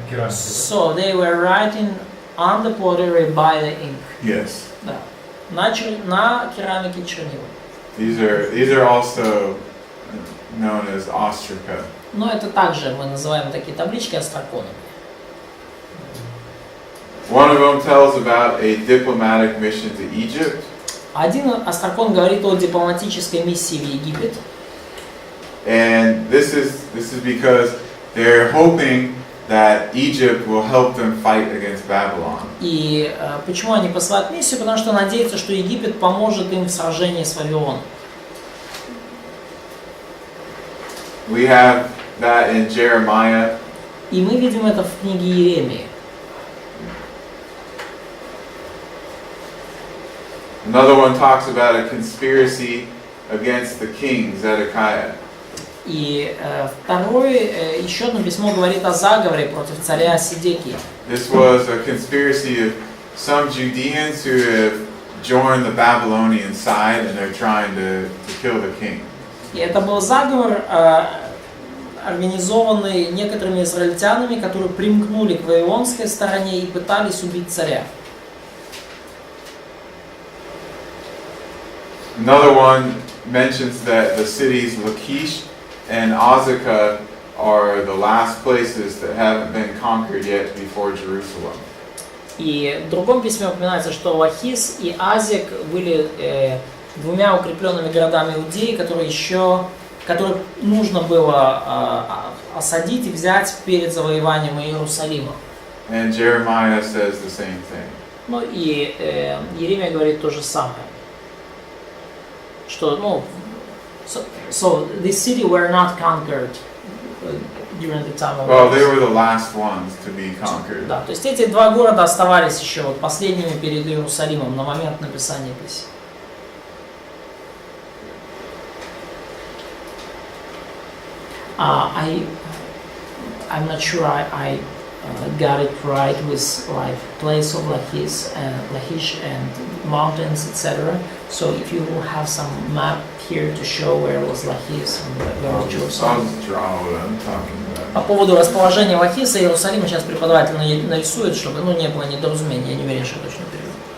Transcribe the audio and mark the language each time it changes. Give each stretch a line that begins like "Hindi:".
English: So they were writing on the pottery by the ink. Yes.
Russian: Да. На керамике чернила.
English: These are also known as ostraca.
Russian: Но это также мы называем такие таблички остроконами.
English: One of them tells about a diplomatic mission to Egypt.
Russian: Один острокон говорит о дипломатической миссии в Египет.
English: And this is because they're hoping that Egypt will help them fight against Babylon.
Russian: И почему они посылают миссию? Потому что надеются, что Египет поможет им в сражении с Вавилоном.
English: We have that in Jeremiah.
Russian: И мы видим это в книге Иеремии.
English: Another one talks about a conspiracy against the king Zedekiah.
Russian: И еще одно письмо говорит о заговоре против царя Сидекии.
English: This was a conspiracy of some Judeans who have joined the Babylonian side and they're trying to kill the king.
Russian: И это был заговор организованный некоторыми израильтянами, которые примкнули к вавилонской стороне и пытались убить царя.
English: Another one mentions that the cities Lachish and Azekah are the last places that haven't been conquered yet before Jerusalem.
Russian: И в другом письме упоминается, что Лахис и Азек были двумя укрепленными городами Иудеи, которые нужно было осадить и взять перед завоеванием Иерусалима.
English: And Jeremiah says the same thing.
Russian: Ну и Иеремия говорит то же самое. Что,
English: so this city were not conquered during the time of Well, they were the last ones to be conquered.
Russian: Да, то есть эти два города оставались еще вот последними перед Иерусалимом на момент написания писем.
English: I'm not sure I got it right with like place of Lachish and mountains, etc. So if you have some map here to show where was Lachish and where was I'll Jerusalem. just draw what I'm talking about.
Russian: По поводу расположения Лахиса и Иерусалима сейчас преподаватель нарисует, чтобы не было недоразумения. Я не уверен, что точно перевод.